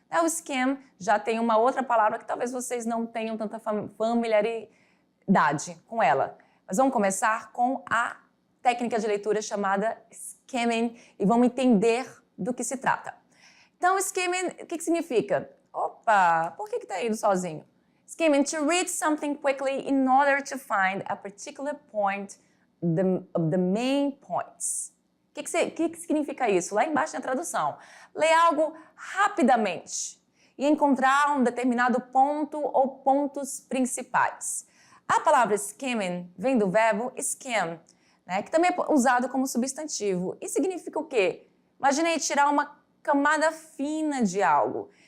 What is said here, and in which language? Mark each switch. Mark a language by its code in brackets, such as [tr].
[pt] O scan já tem uma outra palavra que talvez vocês não tenham tanta familiaridade com ela. Mas vamos começar com a técnica de leitura chamada skimming e vamos entender do que se trata. Então, skimming, o que significa? Opa, por que está indo sozinho? [en] Skimming, to read something quickly in order to find a particular point of the main points. [pt] O que significa isso? Lá embaixo tem a tradução. Ler algo rapidamente e encontrar um determinado ponto ou pontos principais. A palavra skimming vem do verbo skim, né, que também é usado como substantivo. E significa o quê? Imaginei tirar uma camada fina de algo.